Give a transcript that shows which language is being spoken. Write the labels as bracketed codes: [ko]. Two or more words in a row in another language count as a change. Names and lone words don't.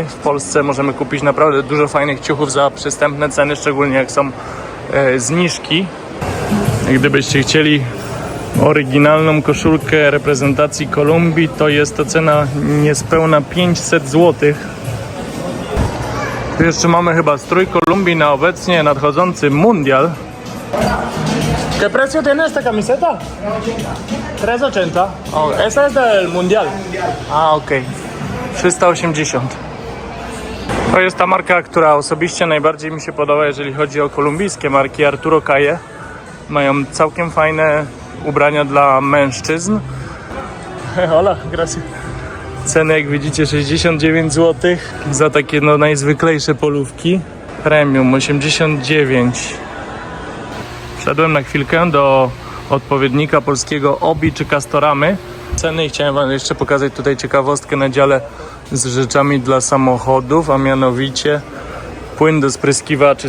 [pl] W Polsce możemy kupić naprawdę dużo fajnych ciuchów za przystępne ceny, szczególnie jak są zniżki. Gdybyście chcieli oryginalną koszulkę reprezentacji Kolumbii, to jest to cena niespełna 500 zł. Tu jeszcze mamy chyba strój Kolumbii na obecnie nadchodzący mundial. [es] ¿Qué precio tiene esta camiseta? 380. Oh, esa es del mundial. A, [pl] okej. 380. To jest ta marka, która osobiście najbardziej mi się podoba, jeżeli chodzi o kolumbijskie marki. Arturo Calle. Mają całkiem fajne ubrania dla mężczyzn. [es] Hola, gracias. [pl] Ceny, jak widzicie, 69 zł za takie no najzwyklejsze polówki. Premium 89. Wszedłem na chwilkę do odpowiednika polskiego Obi czy Castoramy. Ceny i chciałem wam jeszcze pokazać tutaj ciekawostkę na dziale z rzeczami dla samochodów, a mianowicie płyn do spryskiwaczy.